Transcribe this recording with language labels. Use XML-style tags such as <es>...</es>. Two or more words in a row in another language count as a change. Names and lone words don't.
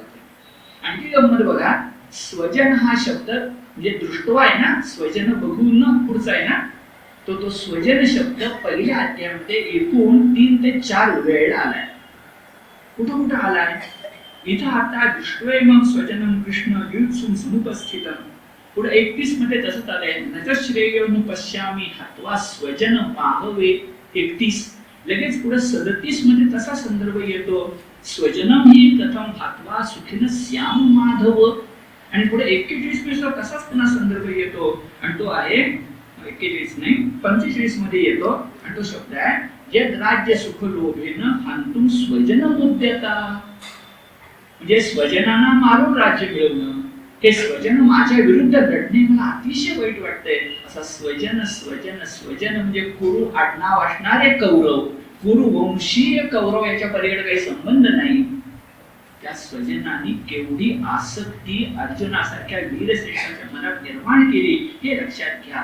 <mr>आणखी गंमत बघा, स्वजन हा शब्द म्हणजे दृष्टवा आहे ना, स्वजन बघून पुढचा आहे ना, तो स्वजन शब्द पहिल्या अध्यायामध्ये एकूण 3 ते 4 वेळा आलाय. कुठं कुठं आलाय? इथं आता</mr> <sa>दृष्ट्वेमं स्वजनं कृष्ण युत्सुं समुपस्थितम्.</sa> <mr>पुढे 31 मध्ये तसंच आलंय,</mr> <sa>नच श्रेयोनु पश्यामि हत्वा स्वजन माहवे.</sa> <mr>31 लगेच पुढे 37 मध्ये तसा संदर्भ येतो,</mr> <sa>स्वजनम ही कथम हत्वा सुखिन स्याम माधव.</sa> <mr>आणि पुढे 41 मध्ये तसाच पुन्हा संदर्भ येतो आणि तो आहे 41 नाही 45 मध्ये येतो आणि तो शब्द आहे</mr> <sa>यद राज्य सुख लोभेन हंतुम स्वजनम उद्यता.</sa> <mr>म्हणजे स्वजनांना मारून राज्य मिळवणं, हे स्वजन माझ्या विरुद्ध लढणे मला अतिशय वाईट वाटतंय. असा स्वजन स्वजन स्वजन म्हणजे कुरु आडनाव असणारे कौरव, कुरु वंशीय कौरव याच्या पलीकडे काही संबंध नाही. त्या स्वजनांनी केवढी आसक्ती अर्जुनासारख्या वीरश्रेष्ठाच्या मनात निर्माण केली हे लक्षात घ्या.</mr>